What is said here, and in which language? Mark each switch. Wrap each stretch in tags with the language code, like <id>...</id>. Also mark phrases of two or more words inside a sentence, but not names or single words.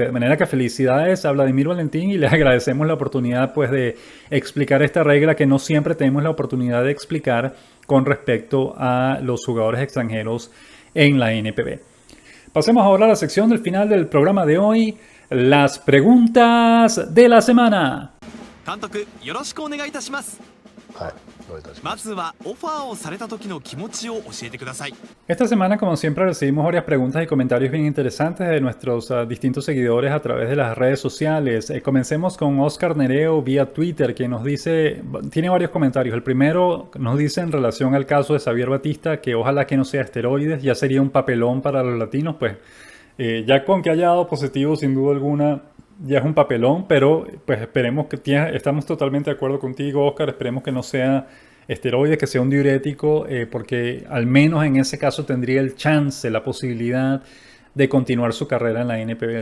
<es>De manera que felicidades a Vladimir Valentín y le agradecemos la oportunidad pues de explicar esta regla que no siempre tenemos la oportunidad de explicar con respecto a los jugadores extranjeros en la NPB. Pasemos ahora a la sección del final del programa de hoy, las preguntas de la semana.</es> <ja>監督よろしくお願いいたします。はい、どういたします。まずはオファーをされた時の気持ちを教えてください。</ja> <es>Esta semana, como siempre, recibimos varias preguntas y comentarios bien interesantes de nuestros distintos seguidores a través de las redes sociales. Comencemos con Oscar Nereo vía Twitter, que nos dice, tiene varios comentarios. El primero nos dice en relación al caso de Xavier Batista, que ojalá que no sea esteroides, ya sería un papelón para los latinos, pues ya con que haya dado positivo, sin duda alguna, ya es un papelón, pero pues esperemos estamos totalmente de acuerdo contigo, Oscar, esperemos que no sea esteroides, que sea un diurético, porque al menos en ese caso tendría el chance, la posibilidad de continuar su carrera en la NPB.</es>